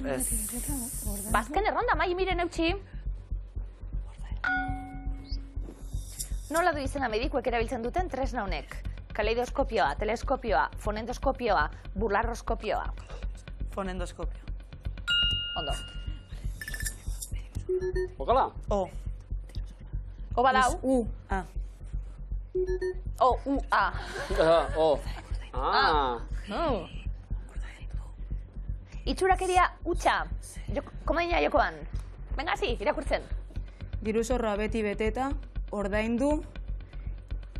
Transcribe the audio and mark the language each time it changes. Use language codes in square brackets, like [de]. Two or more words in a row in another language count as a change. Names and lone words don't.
[eu] Bazken erronda, mai miren eutxi. Nola du izena medikuek erabiltzen duten tresna honek? Kaleidoskopioa, teleskopioa, fonendoskopioa, bularroskopioa. Fonendoskopio. Ondo. Bokala? O. O balau? U. A. O, U, A. O. Itxurakeria utxa. Komodina jokoan. Venga, hasi, irakurtzen. Diruzorra beti beteta, ordaindu,